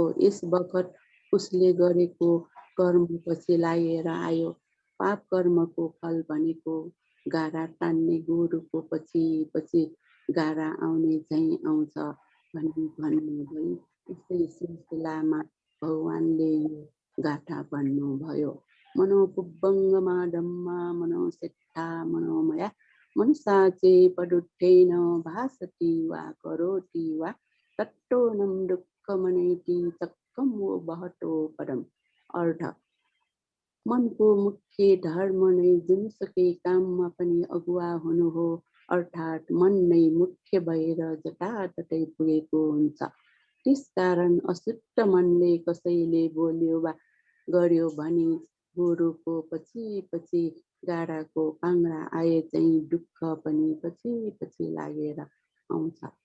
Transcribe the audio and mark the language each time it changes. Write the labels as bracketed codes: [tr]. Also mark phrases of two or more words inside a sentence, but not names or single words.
[ne] यस बखत उसले गरेको कर्म पछि लागेर आयो। पाप कर्मको फल भनेको गारा तान्ने गोरुको पछि गारा आउने झैँ आउँछ भनी भन्नुभयो। यस्तै सिलसिलामा भगवानले यो गाथा भन्नुभयो। [pi] मनोपुब्बङ्गमा धम्मा मनोसेट्टा मनोमया मनसा चे पदुत्थेन भासति वा करोति वा तट्टोनं दुःखमनेति चक्कं वो बहतो पदम। [ne] अर्थ, मनको मुख्य धर्म नै जुनसुकै काममा पनि अगुवा हुनु हो, अर्थात् मन नै मुख्य भएर जताततै पुगेको हुन्छ। त्यसकारण अशुद्ध मनले कसैले बोल्यो वा गर्यो भने गोरुको पछि गाडाको पाङ्रा आए चाहिँ दुःख पनि पछि लागेर आउँछ।